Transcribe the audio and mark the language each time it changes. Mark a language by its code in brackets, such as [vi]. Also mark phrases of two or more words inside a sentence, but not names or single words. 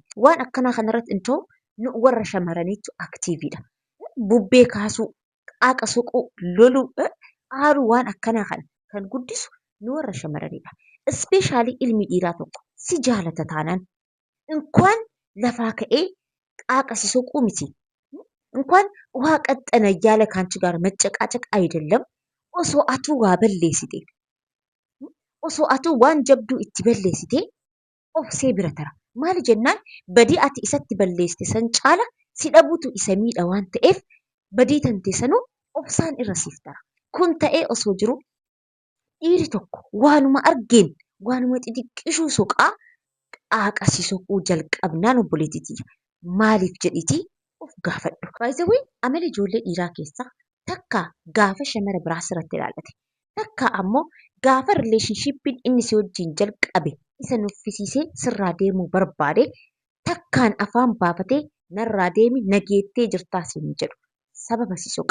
[om] Waan akkanaa kanarratti hin ta'u nu warra shamaraniitu aktiiviidha. Bubbee kaasuu, qaaqa soquu, loluu, aaruu waan akkanaa kana kan guddisu nu warra shamaraniidha. Ispeeshaalii ilmi dhiiraa tokko si jaalata taanaan እንኳን lafaa ka'ee qaaqa si soquu miti. [am] እንኳን ውሃ ቀጠነ እያለ ከአንቺ ጋር መጨቃጨቅ አይደለም [om] osoo atuu waa balleessite osoo atuu waan jabduu itti balleessite obsee bira tara. Maali jennaan badii ati isatti balleessite san caala si dhabuutu isa miidha waan ta'eef badii tante sanuu obsaan irra siif tara. Kun ta'ee osoo jiru dhiirri tokko waanuma argeen waanuma xixiqqishuu soqaa qaaqa si soquu jalqabnaan obboleettii xiyya. Maaliif jedhiitii of gaafadhu. [en] By the way, [om] amala ijoollee dhiiraa keessaa takka gaafa shamara biraa sirratti ilaallate. Takka ammoo gaafa rileeshnshiippiin inni si wajjin jalqabe isa nuffisiisee sirraa deemuu barbaade takkaan afaan baafatee narraa deemi nageettee jirtaa siin jedhu sababa si soqa.